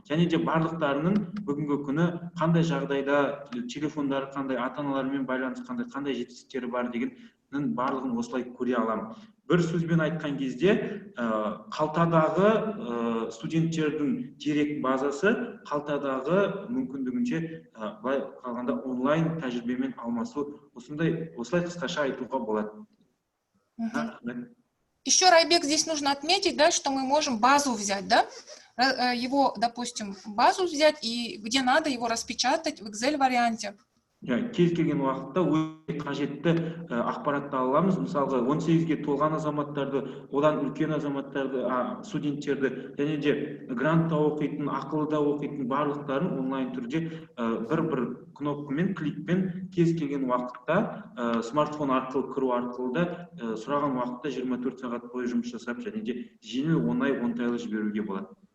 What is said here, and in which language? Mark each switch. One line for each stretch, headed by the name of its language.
Kazakh: Және де барлықтарының бүгінгі күні қандай жағдайда телефондары қандай, ата-аналармен байланысқандай, қандай жетістіктері бар дегеннің барлығын осылай көре аламын. Бір сөзбен айтқан кезде, қалтадағы студенттердің дерек базасы, қалтадағы мүмкіндігінше былай қалғанда онлайн тәжірибемен алмасу, осылай қысқаша айтуға болады.
Russian: Еще, Райбек, здесь нужно отметить, да, что мы можем базу взять, да? Его, допустим, базу взять и где надо его распечатать в Excel варианте.
Kazakh: Кез келген уақытта өте қажетті ақпаратты аламыз. Мысалға 18-ге толған азаматтарды, одан үлкен азаматтарды, студенттерді, және де грантта оқитын, ақылыда оқитын барлықтарын онлайн түрде бір-бір кнопкамен, кликпен кез келген уақытта смартфон арқылы кіру арқылы да сұраған уақытта 24 сағат бойы жұмыс жасап, және де жеңіл, оңтайлы жіберуге болады.